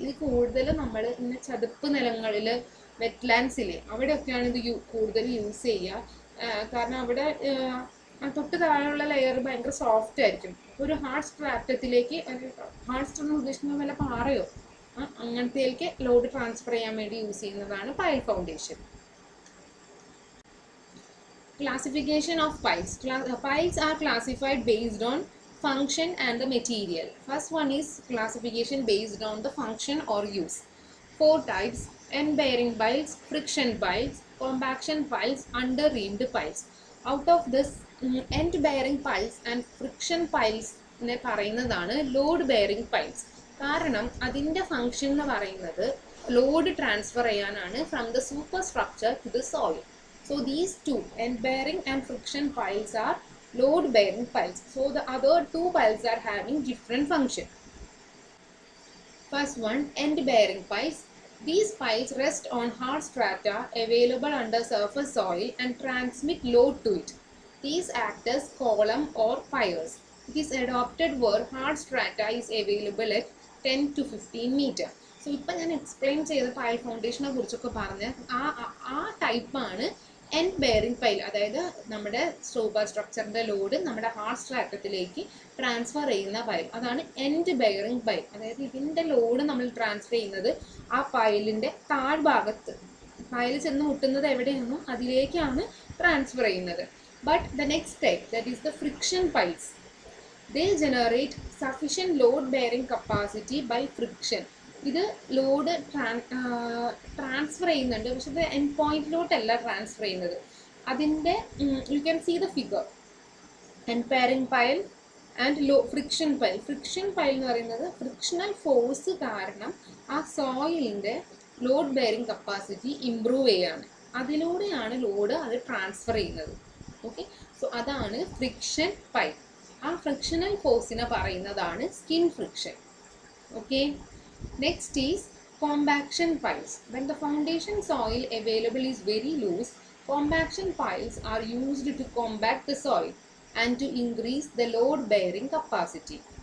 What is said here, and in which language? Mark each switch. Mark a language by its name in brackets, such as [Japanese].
[Malayalam] ഇത് കൂടുതൽ നമ്മൾ ഇങ്ങനെ ചതുപ്പ് നിലങ്ങളിൽ, വെറ്റ്ലാൻഡ്സിൽ അവിടെയൊക്കെയാണ് ഇത് കൂടുതൽ യൂസ് ചെയ്യുക. കാരണം അവിടെ തൊട്ട് താഴെയുള്ള ലെയർ ഭയങ്കര സോഫ്റ്റ് ആയിരിക്കും. ഒരു ഹാർഡ് സ്ട്രാറ്റത്തിലേക്ക്, ഹാർഡ് സ്ട്രാറ്റം ഉദ്ദേശിക്കുന്ന വല്ല പാറയോ അങ്ങനത്തേക്ക് ലോഡ് ട്രാൻസ്ഫർ ചെയ്യാൻ വേണ്ടി യൂസ് ചെയ്യുന്നതാണ് pile foundation. [English] Classification of piles. Piles are classified based on function and the material. First one is classification based on the function or use. 4 types: end bearing piles, friction piles, compaction piles, under-reamed piles. Out of this, end bearing piles and friction piles [Malayalam] നെ പറയുന്നതാണ് load bearing piles. കാരണം അതിൻ്റെ function എന്ന് പറയുന്നത് load transfer ചെയ്യാനാണ് [English] From the superstructure to the soil. So these two, end bearing and friction piles, are load bearing piles. So the other two piles are having different function. First one, end bearing piles. These piles rest on hard strata available under surface soil and transmit load to it. These act as column or piers. It is adopted where hard strata is available at 10 to 15 meter. [Malayalam] So ഇപ്പം ഞാൻ explain ചെയ്ത pile ഫൗണ്ടേഷനെ കുറിച്ചൊക്കെ പറഞ്ഞ ആ ടൈപ്പാണ് end bearing pile. അതായത് നമ്മുടെ super സ്ട്രക്ചറിൻ്റെ load നമ്മുടെ ഹാർഡ് സ്ട്രാറ്റത്തിലേക്ക് ട്രാൻസ്ഫർ ചെയ്യുന്ന പൈൽ, അതാണ് എൻഡ് ബെയറിംഗ് പൈൽ. അതായത് ഇതിൻ്റെ ലോഡ് നമ്മൾ ട്രാൻസ്ഫർ ചെയ്യുന്നത് ആ പൈലിൻ്റെ താഴ്ഭാഗത്ത്, പൈൽ ചെന്ന് മുട്ടുന്നത് എവിടെയാണോ അതിലേക്കാണ് ട്രാൻസ്ഫർ ചെയ്യുന്നത്. [English] But the next type, that is the friction piles. They generate sufficient load bearing capacity by friction. [Malayalam] ഇത് ലോഡ് ട്രാൻസ്ഫർ ചെയ്യുന്നുണ്ട്, പക്ഷെ ഇത് എൻഡ് പോയിന്റിലോട്ടല്ല ട്രാൻസ്ഫർ ചെയ്യുന്നത്. [English] അതിൻ്റെ you can see the figure. End bearing pile and friction pile. [Malayalam] Friction pile എന്ന് പറയുന്നത് frictional force കാരണം ആ സോയിലിൻ്റെ ലോഡ് ബെയറിംഗ് കപ്പാസിറ്റി ഇംപ്രൂവ് ചെയ്യാണ്, അതിലൂടെയാണ് ലോഡ് അത് ട്രാൻസ്ഫർ ചെയ്യുന്നത്. ഓക്കെ, സോ അതാണ് ഫ്രിക്ഷൻ പൈൽ. ആ ഫ്രിക്ഷണൽ ഫോഴ്സിനെ പറയുന്നതാണ് skin friction. [English] Okay, next is compaction piles. When the foundation soil available is very loose, compaction piles are used to compact the soil and to increase the load bearing capacity.